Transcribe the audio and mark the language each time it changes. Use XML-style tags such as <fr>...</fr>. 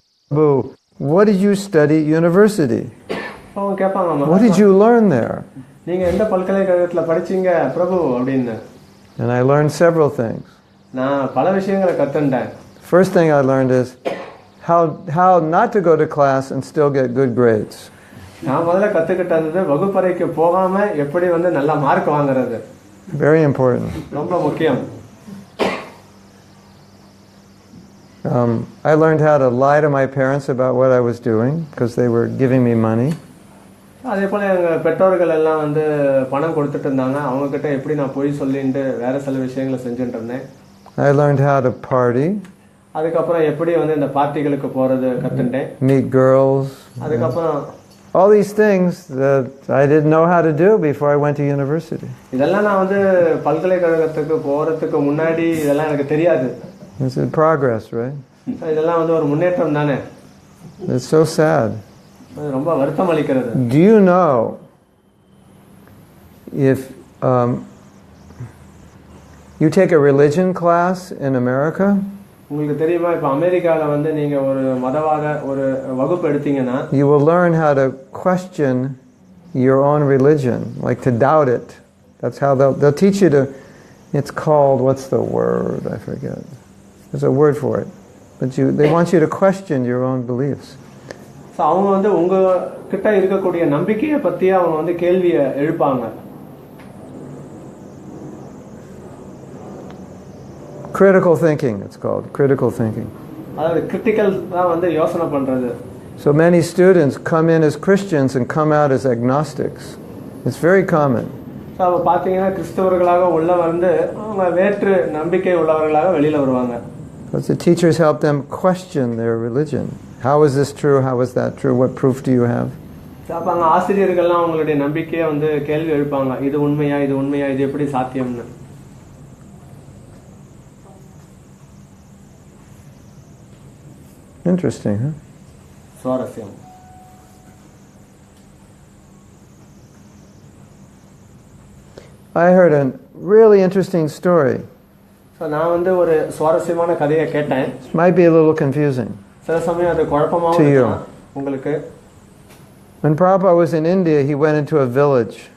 <en>Prabhu, what did you study at university?</en> <ta>அவங்க கேட்பாங்க,</ta> <en>What did you learn there?</en> <ta>நீங்க எந்த பல்கலைக்கழகத்துல படிச்சீங்க பிரபு அப்படின்னு.</ta> <en>And I learned several things.</en> <ta>நான் பல விஷயங்களை கத்துண்டேன்.</ta> <en>First thing I learned is how not to go to class and still get good grades.</en> <ta>நான் முதல்ல கத்துக்கிட்டது வகுப்பறைக்கு போகாம எப்படி வந்து நல்ல மார்க் வாங்குறது.</ta> <en>Very important.</en> <ta>ரொம்ப முக்கியம்.</ta> <en>I learned how to lie to my parents about what I was doing because they were giving me money.</en> <ta>அதே போல எங்க பெற்றோர்கள் எல்லாம் வந்து பணம் கொடுத்துட்டு இருந்தாங்க. அவங்க கிட்ட எப்படி நான் போய் சொல்லிட்டு வேற சில விஷயங்களை செஞ்சுட்டு இருந்தேன்.</ta> <en>I learned how to party.</en> <ta>அதுக்கப்புறம் எப்படி வந்து இந்த பார்ட்டிகளுக்கு போறது கத்துட்டேன்.</ta> <en>Meet girls.</en> <ta>அதுக்கப்புறம்</ta> <en>all these things that I didn't know how to do before I went to university.</en> <ta>இதெல்லாம் நான் வந்து பல்கலைக்கழகத்துக்கு போறதுக்கு முன்னாடி இதெல்லாம் எனக்கு தெரியாது.</ta> <en>It's in progress, right?</en> <ta>இதெல்லாம் வந்து ஒரு முன்னேற்றம் தானே.</ta> <en>It's so sad.</en> <ta>ரொம்ப வருத்தம் அளிக்கிறது.</ta> <en>Do you know if you take a religion class in America?</en> <ta>உங்களுக்கு தெரியுமா இப்ப அமெரிக்கால வந்து நீங்க ஒரு மதவாத ஒரு வகுப்பு எடுத்தீங்கன்னா</ta> <en>you will learn how to question your own religion, like to doubt it. That's how they'll teach you to. It's called, what's the word? I forget. There's a word for it. But they want you to question your own beliefs.</en> <ta>So அவங்க வந்து உங்க கிட்ட இருக்கக்கூடிய நம்பிக்கையை பத்தி அவங்க வந்து கேள்வியை எழுப்பாங்க.</ta> <en>Critical thinking, it's called. Critical thinking.</en> <ta>அதாவது கிரிட்டிக்கல் தான் வந்து யோசனை பண்றது.</ta> <en>So many students come in as Christians and come out as agnostics. It's very common.</en> <ta>So அப்ப பாத்தீங்கன்னா கிறிஸ்தவர்களாக உள்ள வந்து அவங்க வேற்று நம்பிக்கை உள்ளவர்களாக வெளியில வருவாங்க.</ta> <en>Because the teachers help them question their religion. How is this true? How is that true? What proof do you have?</en> <ta>அப்ப அங்க ஆசிரியர்கள்லாம் அவங்களுடைய நம்பிக்கையை வந்து கேள்வி எழுப்பாங்க. இது உண்மையா, இது உண்மையா, இது எப்படி சாத்தியம்னு.</ta> <en>Interesting, huh?</en> <ta>சுவாரஸ்யம்.</ta> <en>I heard a really interesting story.</en> <ta>So நான் வந்து ஒரு சுவாரஸ்யமான கதையை கேட்டேன்.</ta> <en>It might be a little confusing.</en> <ta>சில சமயம் அது குழப்பமாவும் இருக்கலாம் உங்களுக்கு.</ta> <en>When Prabhupada was in India, he went into a village.</en>